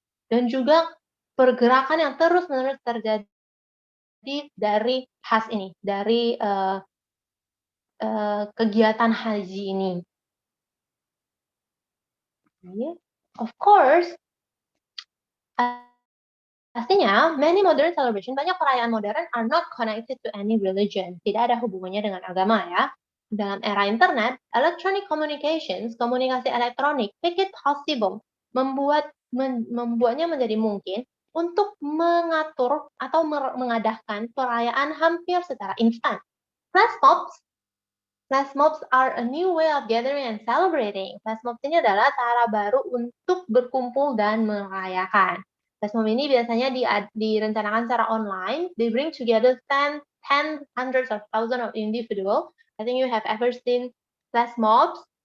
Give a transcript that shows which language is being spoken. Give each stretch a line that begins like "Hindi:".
Indonesian: Dan juga pergerakan yang terus-menerus terjadi dari khas ini, dari kegiatan haji ini.
English: Of course,
Indonesian: pastinya
English: many modern celebration,
Indonesian: banyak perayaan modern
English: are not connected to any religion.
Indonesian: Tidak ada hubungannya dengan agama ya. Dalam era internet,
English: electronic communications,
Indonesian: komunikasi elektronik,
English: make it possible,
Indonesian: membuatnya menjadi mungkin untuk mengatur atau mengadakan perayaan hampir secara instan.
English: Flash mobs are a new way of gathering and celebrating.
Indonesian: Flash mobs ini adalah cara baru untuk berkumpul dan merayakan. Flash mob ini biasanya direncanakan secara online.
English: They bring together hundreds of thousands of individuals. I think you have ever seen flash mobs.